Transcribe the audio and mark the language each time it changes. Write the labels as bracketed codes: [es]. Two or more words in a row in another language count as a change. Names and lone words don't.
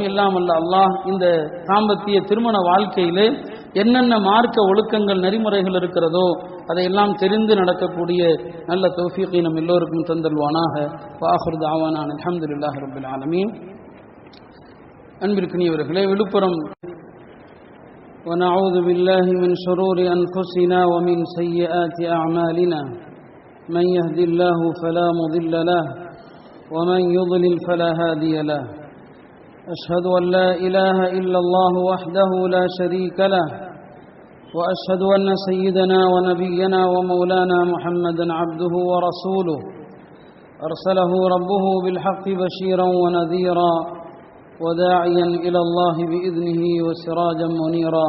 [ta] இல்லாமல்ல அல்லாஹ் இந்த தாம்பத்திய திருமண வாழ்க்கையிலே என்னென்ன மார்க்க ஒழுக்கங்கள் நெறிமுறைகள் இருக்கிறதோ அதையெல்லாம் தெரிந்து நடக்கக்கூடிய நல்ல தௌஃபீகை நம் எல்லோருக்கும் தந்தல்வானாக. [ar] وآخر دعوانا الحمد لله رب العالمين. [ta] அன்பிற்குரியவர்களே, விழுப்புரம் [ar] ونعوذ بالله من شرور أنفسنا ومن سيئات أعمالنا من يهد الله فلا مضل له ومن يضلل فلا هادي له. أشهد أن لا إله إلا الله وحده لا شريك له وأشهد أن سيدنا ونبينا ومولانا محمدا عبده ورسوله أرسله ربه بالحق بشيرا ونذيرا وداعيا إلى الله بإذنه وسراجا منيرا.